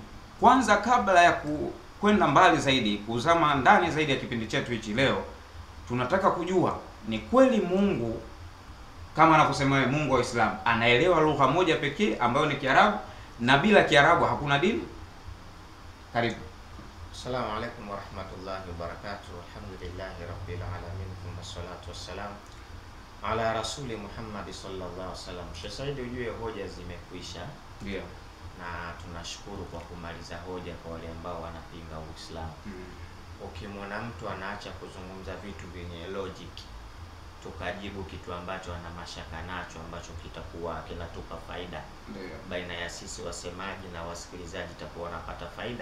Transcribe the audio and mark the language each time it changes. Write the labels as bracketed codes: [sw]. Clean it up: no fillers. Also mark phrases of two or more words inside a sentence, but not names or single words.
[sw] Kwanza, kabla ya kwenda mbali zaidi, kuzama ndani zaidi ya kipindi chetu hichi leo, tunataka kujua ni kweli Mungu kama anakusema Mungu wa Uislamu anaelewa lugha moja pekee ambayo ni Kiarabu, na bila Kiarabu hakuna dini? Karibu. [ar] السلام عليكم ورحمة الله وبركاته. الحمد لله رب العالمين، ثم الصلاة والسلام على رسول محمد صلى الله عليه وسلم. [sw] Sheikh Said, ujue hoja zimekwisha. Ndio. Na tunashukuru kwa kumaliza hoja kwa wale ambao wanapinga Uislamu. Ukimwona mtu anaacha kuzungumza vitu vyenye logic tukajibu kitu ambacho ana mashaka nacho ambacho kitakuwa kinatupa faida baina ya sisi wasemaji na wasikilizaji, takuwa wanapata faida.